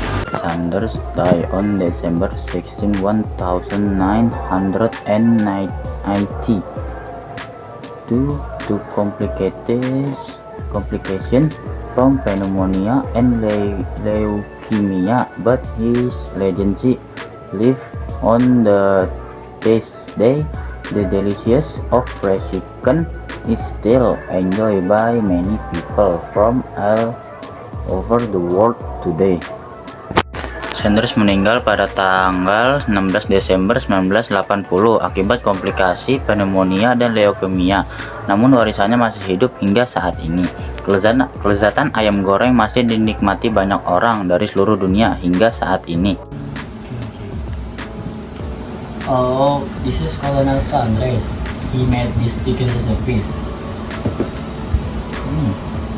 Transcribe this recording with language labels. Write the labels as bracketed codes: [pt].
[en] Sanders died on December 16, 1990 due to complications from pneumonia and leukemia, but his legacy lived on. This day, the delicious of fresh chicken is still enjoyed by many people from all over the world today. [id] Sanders meninggal pada tanggal 16 Desember 1980 akibat komplikasi pneumonia dan leukemia. Namun warisannya masih hidup hingga saat ini. Kelezatan ayam goreng masih dinikmati banyak orang dari seluruh dunia hingga saat ini. [en] Oh, this is Colonel Sanders. He made this chicken recipes.